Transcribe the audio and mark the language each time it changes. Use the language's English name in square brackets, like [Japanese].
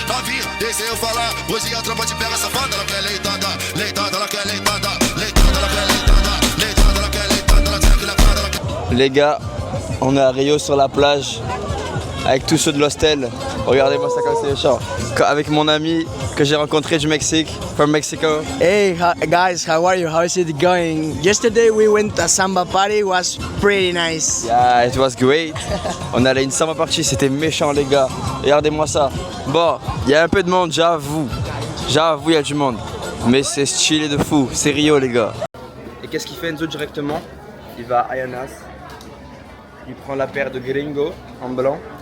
[Portuguese] Novinha, deixa eu falar, hoje a tropa te pega safada. Ela quer leitada, leitada, ela quer leitada, leitada, ela quer leitada, leitada, ela quer leitada, ela quer leitada, ela quer... [French] Les gars, on est à Rio sur la plage avec tous ceux de l'hostel. Regardez-moi ça comme c'est méchant. Avec mon ami que j'ai rencontré du Mexique, [English] from Mexico. Hey guys, how are you? How is it going? Yesterday we went to a samba party, it was pretty nice. Yeah, it was great. [French] On allait à une samba party, c'était méchant les gars. Regardez-moi ça. Bon, il y a un peu de monde, j'avoue. J'avoue, il y a du monde. Mais c'est stylé de fou, c'est Rio les gars. Et qu'est-ce qu'il fait Enzo directement? Il va à Ayanas. Il prend la paire de Gringo en blanc.